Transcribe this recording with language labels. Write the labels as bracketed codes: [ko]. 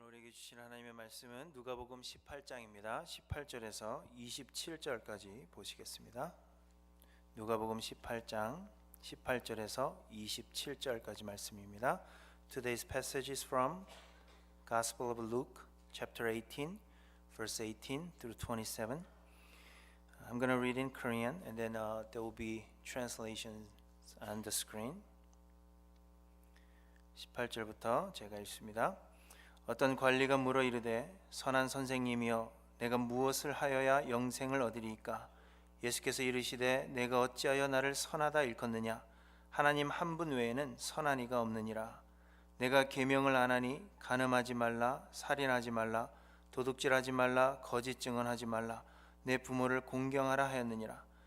[ko] 우리에게 주신 하나님의 말씀은 누가복음 18장입니다. 18절에서 27절까지 보시겠습니다. 누가복음 18장 18절에서 27절까지 말씀입니다. [en] Today's passage is from Gospel of Luke, chapter 18, verse 18 through 27. I'm going to read in Korean and then there will be translations on the screen. [ko] 18절부터 제가 읽습니다. 어떤 관리가 물어 이르되 선한 선생님이여 내가 무엇을 하여야 영생을 얻으리이까? 예수께서 이르시되 내가 어찌하여 나를 선하다 일컫느냐? 하나님 한 분 외에는 선한 이가 없느니라. 내가 계명을 안 하니 간음하지 말라, 살인하지 말라, 도둑질하지 말라, 거짓 증언하지 말라, 내 부모를 공경하라 하였느니라.